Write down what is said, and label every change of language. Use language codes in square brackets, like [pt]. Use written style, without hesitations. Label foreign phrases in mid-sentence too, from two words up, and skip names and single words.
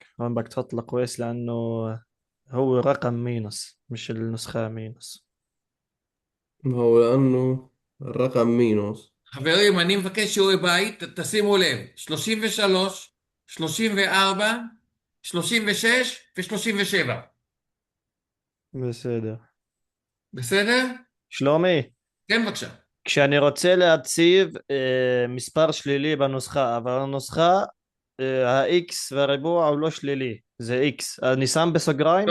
[ar] هون بدك تحط القويس لأنه هو رقم مينوس، مش النسخة مينوس. ما هو لأنه الرقم مينوس. [he] חברים, אני מבקש שיעורי בית, תשימו לב, 33, 34, 36 ו-37. בסדר. בסדר? שלומי, כן, בבקשה. כשאני רוצה להציב מספר שלילי בנוסחה, אבל הנוסחה ה-x והריבוע הוא לא שלילי, זה x, אני שם בסוגריים?